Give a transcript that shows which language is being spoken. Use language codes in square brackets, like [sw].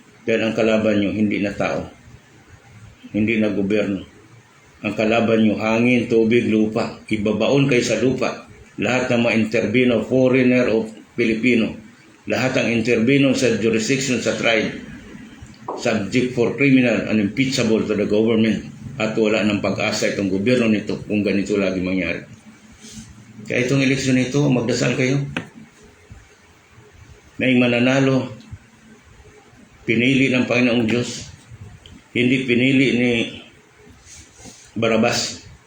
[tl] Dahil ang kalaban nyo, hindi na tao. Hindi na gobyerno. Ang kalaban nyo, hangin, tubig, lupa. Ibabaon kayo sa lupa. Lahat ng mga interbino, foreigner o Pilipino. Lahat ang interbino sa jurisdiction sa tribe. [en] Subject for criminal and impeachable to the government. [tl] At wala ng pag-asa itong gobyerno nito kung ganito lagi mangyari. Kaya itong eleksyon nito, magdasal kayo. May mananalo, pinili ng Panginoong Diyos. Hindi pinili ni Barabas.